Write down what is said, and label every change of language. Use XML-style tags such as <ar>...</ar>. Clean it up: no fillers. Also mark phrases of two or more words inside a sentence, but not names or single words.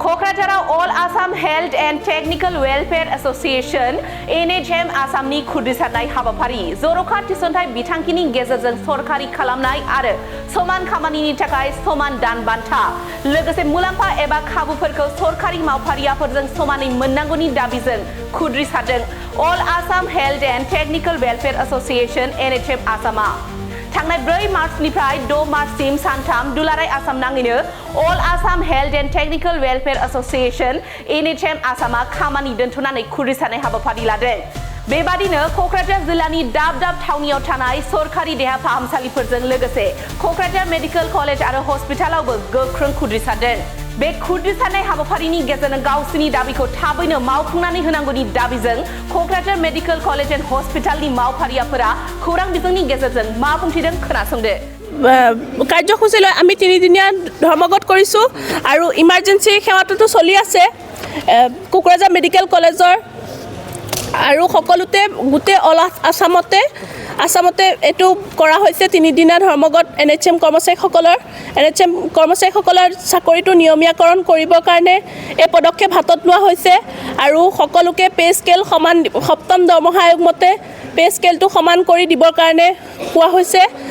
<brx>Kokrajhara All Assam Health and Technical Welfare Association NHM Assamni Khudrisanai Habafari Zorokha Tisonthai Bithankini Gezerjों सरकारि खालामनाय आरो समान खामानिनि थाखाय समान दान बान्था लोगोसे मुलाम्फा एबा खाबुफोरखौ सरकारि मावफारियाफोरजों समानै मोननांगौनि दाबिजों खुद्रिसारदों All Assam Health and Technical Welfare Association NHM Assama थांनाय 4 मार्चनिफ्राय 6 मार्चसिम सानथाम दुलाराय आसाम नाङैनो All Assam Health and Technical Welfare Association NHM आसामा खामानि दोनथ'नानै खुद्रिसारनाय हाबाफारि लादों बेबादिनो कक्राझार जिल्लानि दाब दाब थावनियाव थानाय सरकारि देहा फाहामसालिफोरजों लोगोसे कक्राझार मेडिकेल कलेज आरो हस्पिटालावबो गोख्रों खुद्रिसारदों बे खुद्रिसारनाय हाबाफारिनि गेजेरजों गावसिनि दाबिखौ थाबैनो मावफुंनानै होनांगौनि दाबिजों कक्राझार मेडिकेल कलेज एन्ड हस्पिटालनि मावफारियाफोरा खौरां बिजोंनि गेजेरजों मा बुंथिदों खोनासंदो</brx> <as>কাৰ্যসূচীলৈ আমি 3 দিনীয়া ধৰ্মঘট কৰিছো আৰু ইমাৰ্জেন্সি সেৱাটো চলি আছে কোকৰাঝাৰ মেডিকেল কলেজৰ আৰু সকলোতে গুটে অল আসামতে এটো কৰা হৈছে 3 দিনীয়া ধৰ্মঘট এনএচএম কৰ্মচাৰীসকলৰ চাকৰিটো নিয়মীয়াকৰণ কৰিবৰ কাৰণে এই পদক্ষেপ হাতত লোৱা হৈছে আৰু সকলোকে</as> <en>pay scale</en> <as>সমান সপ্তম দৰমহা আয়োগ মতে</as> <en>pay scaleটো</en> <as>সমান কৰি দিবৰ কাৰণে কোৱা হৈছে</as>